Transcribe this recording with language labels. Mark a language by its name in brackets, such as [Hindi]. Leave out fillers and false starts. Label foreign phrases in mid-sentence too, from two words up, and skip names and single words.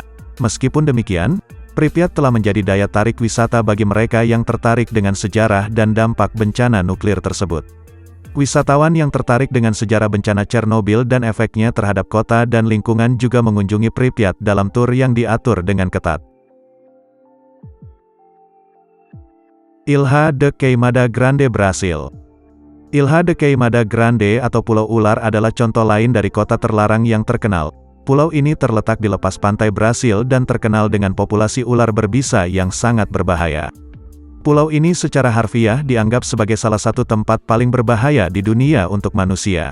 [Indonesian] Meskipun demikian, Pripyat telah menjadi daya tarik wisata bagi mereka yang tertarik dengan sejarah dan dampak bencana nuklir tersebut. Wisatawan yang tertarik dengan sejarah bencana Chernobyl dan efeknya terhadap kota dan lingkungan juga mengunjungi Pripyat dalam tur yang diatur dengan ketat. Ilha de Queimada Grande, Brasil. Ilha de Queimada Grande atau Pulau Ular adalah contoh lain dari kota terlarang yang terkenal. Pulau ini terletak di lepas pantai Brasil dan terkenal dengan populasi ular berbisa yang sangat berbahaya. Pulau ini secara harfiah dianggap sebagai salah satu tempat paling berbahaya di dunia untuk manusia.